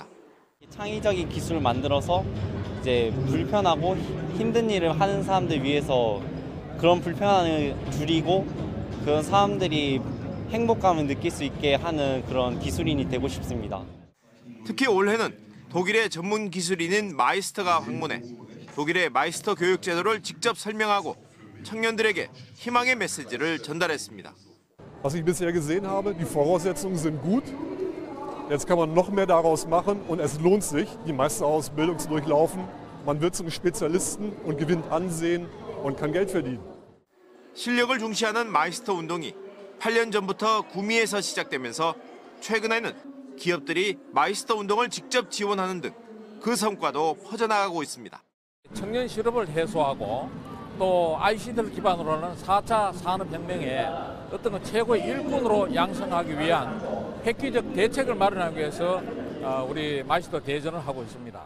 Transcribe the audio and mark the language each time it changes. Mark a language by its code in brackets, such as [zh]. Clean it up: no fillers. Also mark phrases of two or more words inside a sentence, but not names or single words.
[ko] 창의적인 기술을 만들어서 이제 불편하고 힘든 일을 하는 사람들 위해서 그런 불편함을 줄이고 그런 사람들이 행복감을 느낄 수 있게 하는 그런 기술인이 되고 싶습니다. 특히 올해는 독일의 전문 기술인인 마이스터가 방문해 독일의 마이스터 교육 제도를 직접 설명하고 청년들에게 희망의 메시지를 전달했습니다. [de] Was ich bisher gesehen habe, die Voraussetzungen sind gut. Jetzt kann man noch mehr daraus machen und es lohnt sich, die Meisterausbildung zu durchlaufen. Man wird zum Spezialisten und gewinnt Ansehen und kann Geld verdienen. [ko] 실력을 중시하는 마이스터 운동이 8년 전부터 구미에서 시작되면서 최근에는 기업들이 마이스터 운동을 직접 지원하는 등 그 성과도 퍼져나가고 있습니다. 청년 실업을 해소하고 또 ICT를 기반으로 하는 4차 산업혁명의 어떤 최고의 일꾼으로 양성하기 위한 획기적 대책을 마련하기 위해서 우리 마이스터 대전을 하고 있습니다.